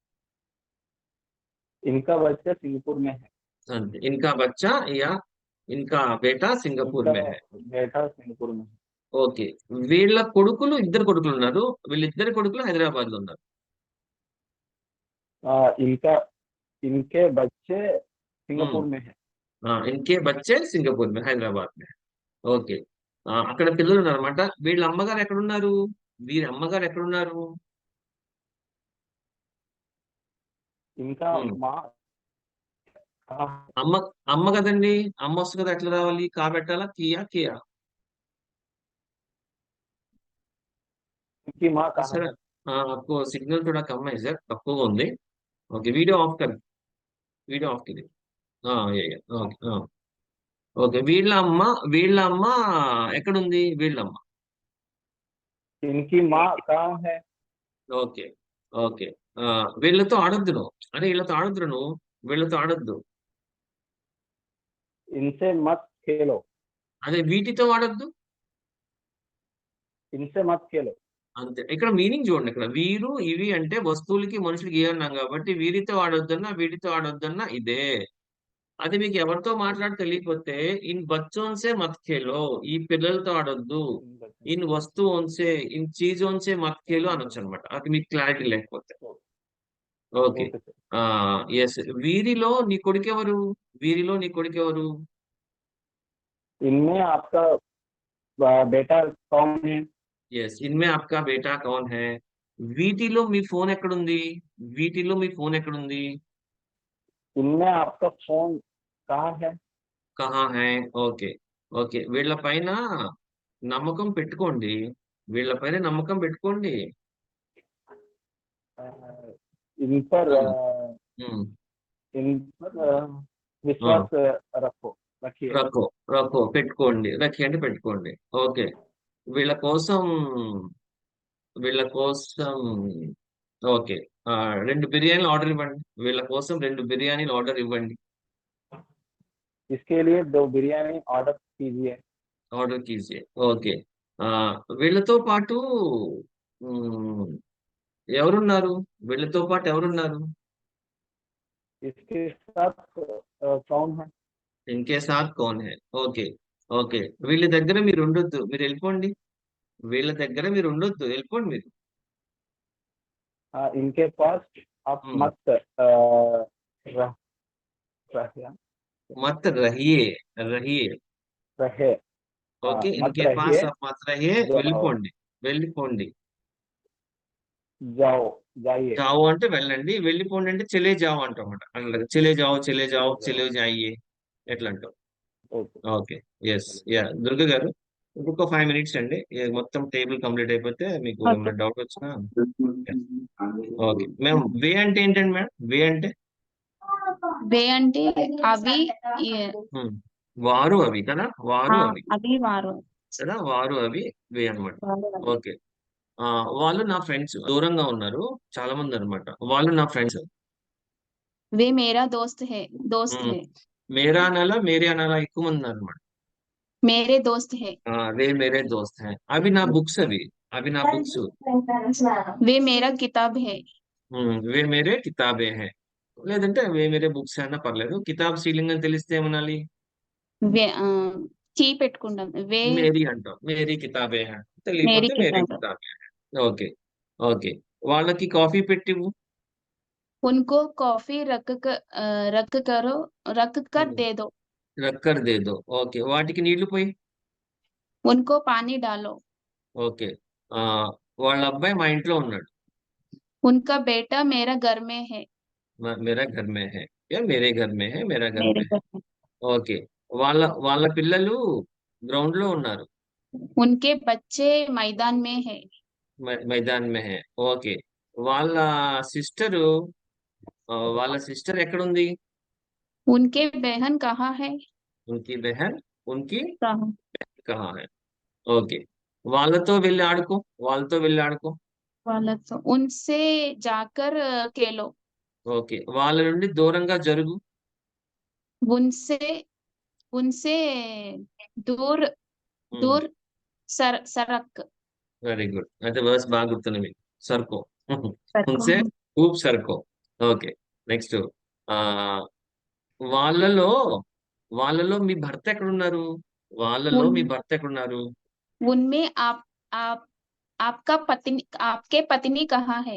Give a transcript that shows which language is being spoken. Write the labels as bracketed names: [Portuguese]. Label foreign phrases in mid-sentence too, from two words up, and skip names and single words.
[Hindi] इनका बच्चा सिंगापुर में है. అంతే, इनका बच्चा या इनका बेटा सिंगापुर इनका में है. बेटा सिंगापुर में है. [Telugu] ఓకే, వీళ్ళ కొడుకులు, ఇద్దరు కొడుకులు ఉన్నారు, వీళ్ళిద్దరు కొడుకులు హైదరాబాద్ లో ఉన్నారు. [Hindi] इनका इनके बच्चे सिंगापुर में है. इनके बच्चे सिंगापुर में, हैदराबाद में. ఓకే, [Telugu] అక్కడ పిల్లలు ఉన్నారన్నమాట. వీళ్ళ అమ్మగారు ఎక్కడున్నారు, వీరి అమ్మగారు ఎక్కడున్నారు. [Hindi] इनका ఉమ్, माँ कहाँ है? [Telugu] అమ్మ, అమ్మ కదండి, అమ్మ వస్తుంది కదా, ఎట్లా రావాలి, కా పెట్టాలా, [Hindi] किया किया. इनकी माँ कहाँ [Telugu] సరే, [Hindi] है? आपको सिग्नल थोड़ा कम है सर, [Telugu] తక్కువగా ఉంది. ఓకే, వీడియో ఆఫ్ కర్, వీడియో ఆఫ్ కిది. ఓకే, ఓకే, వీళ్ళ అమ్మ, వీళ్ళ అమ్మ ఎక్కడుంది, వీళ్ళ అమ్మ. [Hindi] इनकी माँ कहाँ है? [Telugu] ఓకే, ఓకే, వీళ్ళతో ఆడొద్దు నువ్వు, అరే వీళ్ళతో ఆడొద్దు నువ్వు, వీళ్ళతో ఆడొద్దు. [Hindi] इनसे मत खेलो. [Telugu] అదే వీటితో ఆడొద్దు. [Hindi] इनसे मत खेलो. [Telugu] అంతే, ఇక్కడ మీనింగ్ చూడండి, ఇక్కడ వీరు ఇవి అంటే వస్తువులకి మనుషులకి ఏ అన్నాం కాబట్టి, వీరితో ఆడొద్దన్నా వీటితో ఆడొద్దన్నా ఇదే. అది మీకు ఎవరితో మాట్లాడి తెలియకపోతే, [Hindi] इन बच्चोंसे मत खेलो, [Telugu] ఈ పిల్లలతో ఆడొద్దు, [Hindi] इन बच्चों इन वस्तुओंसे, इन चीज़ोंसे मत खेलो అనొచ్చు से. [Telugu] అనమాట. అది మీకు క్లారిటీ లేకపోతే. ఓకే, [English] OK sir. [Telugu] ఎస్, వీరిలో నీ కొడుకెవరు, వీరిలో నీ కొడుకెవరు. [Hindi] इनमें आपका बेटा कौन है? ఎస్, इनमें आपका बेटा कौन है. [Telugu] వీటిలో మీ ఫోన్ ఎక్కడుంది, వీటిలో మీ ఫోన్ ఎక్కడుంది. [Hindi] इनमें आपका फोन कहाँ है? कहाँ है. [Telugu] ఓకే, ఓకే, వీళ్ళ పైన నమ్మకం పెట్టుకోండి, వీళ్ళ పైన నమ్మకం పెట్టుకోండి. [Hindi] इन पर ఉమ్, इन पर विश्वास रखो, रखिए. रखो, रखो [Telugu] పెట్టుకోండి, రఖి అంటే పెట్టుకోండి. ఓకే, వీళ్ళ కోసం, వీళ్ళ కోసం, ఓకే, 2 బిర్యానీలు ఆర్డర్ ఇవ్వండి, వీళ్ళ కోసం 2 బిర్యానీలు ఆర్డర్ ఇవ్వండి. [Hindi] इसके लिए 2 बिरयानी ऑर्डर कीजिए. ऑर्डर कीजिए. [Telugu] ఓకే, వీళ్ళతో పాటు ఉమ్, ఎవరున్నారు, వీళ్ళతో పాటు ఎవరున్నారు. इसके साथ कौन है? इनके साथ कौन है. [English] OK, OK. [Telugu] వీళ్ళ దగ్గర మీరు ఉండొద్దు, మీరు వెళ్ళిపోండి. వీళ్ళ దగ్గర మీరు ఉండొద్దు, వెళ్ళిపోండి మీరు. [Hindi] इनके पास आप हम्म। मत रह रहिए मत रहिए, रहिए. रहे [Telugu] ఓకే. [Hindi] मत ఇన్కే रहिए पास आप मत रहिए, जाओ [Telugu] వెళ్ళిపోండి, వెళ్ళిపోండి. [Hindi] जाओ जाइए [Telugu] జావో అంటే వెళ్ళండి, వెళ్ళిపోండి అంటే [Hindi] चले जाओ [Telugu] అంటాం అన్నమాట. అట్లా [Hindi] चले जाओ, चले जाओ, चले जाइए [Telugu] ఎట్లా అంటాం. [English] ओके [Telugu] ఓకే. ఎస్. యా దుర్గ గారు, ఇంకొక 5 మినిట్స్ అండి. ఇక మొత్తం టేబుల్ కంప్లీట్ అయిపోతే మీకు ఓకే. ఏమైనా డౌట్ వచ్చినా. ఓకే. మేము వే అంటే ఏంటండి మేడం? వే అంటే వే అంటే అవి హ్మ్. వారు అవి కదా, వారు అవి అవి వారు కదా, వారు అవి వే అన్నమాట. వారు అవి. ఓకే. వాళ్ళు నా ఫ్రెండ్స్, దూరంగా ఉన్నారు చాలా మంది అన్నమాట. వాళ్ళు నా ఫ్రెండ్స్. [Hindi] वे मेरा दोस्त है [Telugu] మేరా అనాలా, మేరే అనాలా, ఎక్కువ మంది ఉన్నారు అన్నమాట. [Hindi] मेरे दोस्त है वे मेरे दोस्त है. [Telugu] అవి నా బుక్స్, అవి అవి నా బుక్స్. [Hindi] वे मेरा किताब है वे मेरे किताबें है, [Telugu] లేదంటే [Hindi] वे मेरे [Telugu] బుక్స్ అయినా పర్లేదు. కితాబ్ స్త్రీలింగం అని తెలిస్తే ఏమనాలి? वे చీ పెట్టుకుంటాం వే [Hindi] మేరీ అంటాం. मेरी किताबें है, मेरी [Telugu] తెలియకపోతే మేరే [Hindi] किताब किताबें है. [Telugu] ఓకే. ఓకే. వాళ్ళకి కాఫీ పెట్టివు. [Hindi] उनको कॉफी रख कर दे दो रखकर दे दो. [Telugu] ఓకే. వాటికి నీళ్లు పోయి. [Hindi] उनको पानी डालो [Telugu] ఓకే. ఆ వాళ్ళ అబ్బాయి మా ఇంట్లో ఉన్నాడు. [Hindi] उनका बेटा मेरा घर में है मेरा घर में है, या मेरे घर में है, मेरा घर मेरे में है. घर में [Telugu] ఓకే. వాళ్ళ వాళ్ళ పిల్లలు గ్రౌండ్ లో ఉన్నారు. [Hindi] उनके बच्चे मैदान में है मैदान में है. [Telugu] ఓకే. వాళ్ళ సిస్టరు వాళ్ళ సిస్టర్ ఎక్కడుంది? [Hindi] उनके बहन कहाँ है उनकी बहन, उनकी कहाँ कहाँ है. [Telugu] ఓకే. వాళ్ళతో వెళ్ళి ఆడుకో, వాళ్ళతో వెళ్ళి ఆడుకో. [Hindi] వాళ్ళతో उनसे जाकर खेलो [Telugu] ఓకే. వాళ్ళ నుండి దూరంగా జరుగు. [Hindi] उनसे उनसे दूर दूर सरक [Telugu] వెరీ గుడ్. అయితే వర్డ్స్ బాగా గుర్తున్నాయి మీకు. సర్కో. [Hindi] सरको उनसे खूब सरको. ఓకే. [Telugu] నెక్స్ట్ ఆ వాళ్ళలో వాళ్ళలో మీ భర్త ఎక్కడున్నారు? వాళ్ళలో మీ [Hindi] उन [Telugu] భర్త ఎక్కడున్నారు? [Hindi] उनमें आप आपके पत्नी कहाँ है